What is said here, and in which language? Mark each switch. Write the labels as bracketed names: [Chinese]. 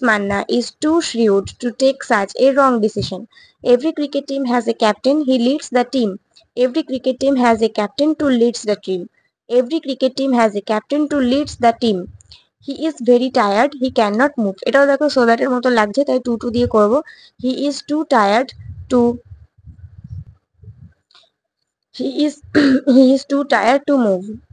[English] Manna is too shrewd to take such a wrong decision. Every cricket team has a captain, he leads the team. Every cricket team has a captain to leads the team. Every cricket team has a captain to leads the team. He is very tired, he cannot move. [Bangla] এটাও দেখো so that এর মতো লাগছে, তাই two দিয়ে করব। [English] He is too tired to he is he is too tired to move.